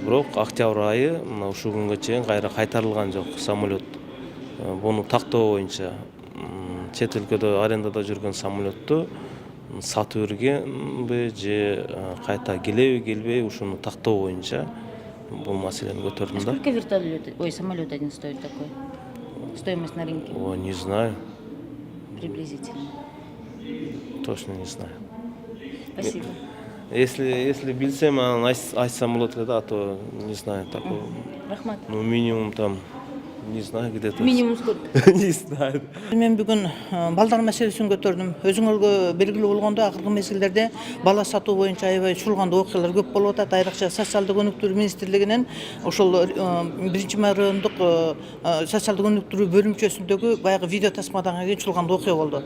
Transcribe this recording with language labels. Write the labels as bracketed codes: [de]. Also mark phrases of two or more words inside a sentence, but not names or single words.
[ky] Бирок октябрь айы ушул күнгө чейин кайра кайтарылган жок самолет. Буну тактоо боюнча чет өлкөдө арендада жүргөн самолетту сатып бергенби же кайта келеби келбей ушуну тактоо боюнча бул маселени көтөрдүм да. [ru] Сколько вертолет, ой, самолет один стоит такой? Стоимость на рынке О, не знаю, приблизительно. точно не знаю. Спасибо. [ky] Если билсем, айтсам болот эле да, [ru] а то не знаю такого. [ky] Рахмат. [ru] Ну, минимум там, не знаю, где-то. Минимум сколько? Не знаю. [ky] Мен бүгүн балдар маселесин көтөрдүм. Өзүңөргө белгилүү болгондой, акыркы мезгилдерде бала сатуу боюнча аябай чуулгандуу окуялар көп болуп атат. Айрыкча социалдык өнүктүрүү министрлигинен ошол 1 райондук социалдык өнүктүрүү бөлүмчөсүндөгү баягы видео тасмадан кийин чуулгандуу окуя болду.